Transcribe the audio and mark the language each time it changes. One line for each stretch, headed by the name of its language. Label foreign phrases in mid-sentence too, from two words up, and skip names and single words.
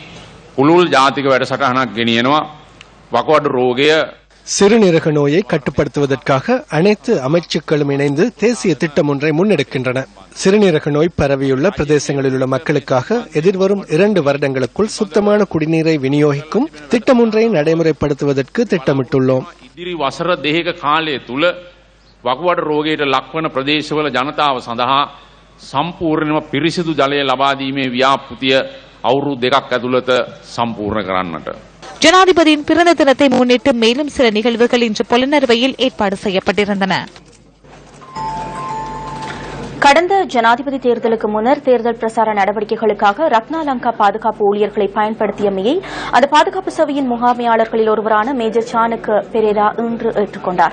Tamil: சிறுநீரக நோயை கட்டுப்படுத்துவதற்காக அனைத்து அமைச்சுக்களும் இணைந்து தேசிய திட்டம் ஒன்றை முன்னெடுக்கின்றன. சிறுநீரக நோய் பரவியுள்ள பிரதேசங்களில் உள்ள மக்களுக்காக எதிர்வரும் 2 வருடங்களுக்குள் சுத்தமான குடிநீரை விநியோகிக்கும் திட்டம் ஒன்றை நடைமுறைப்படுத்துவதற்கு திட்டமிட்டுள்ளோம்.
Sinhala: ඉදිරි වසර 2ක කාලය තුල වකුගඩු රෝගයට ලක්වන ප්‍රදේශවල ජනතාව සඳහා සම්පූර්ණයෙන්ම පිරිසිදු ජලය ලබා දීමේ ව්‍යාපෘතිය අවුරුදු 2ක් ඇතුළත සම්පූර්ණ කරන්නට.
Tamil: ஜனாதிபதியின் பிறந்த தினத்தை முன்னிட்டு மேலும் சில நிகழ்வுகள் இன்று பொலனறுவையில் ஏற்பாடு செய்யப்பட்டிருந்தன. கடந்த ஜனாதிபதி தேர்தலுக்கு முன்னர் தேர்தல் பிரசார நடவடிக்கைகளுக்காக ரத்னாலங்கா பாதுகாப்பு ஊழியர்களை பயன்படுத்தியமையை அந்த பாதுகாப்பு சபையின் முகாமையாளர்களில் ஒருவரான மேஜர் சானுக்கு பெரேரா இன்று ஏற்றுக்கொண்டார்.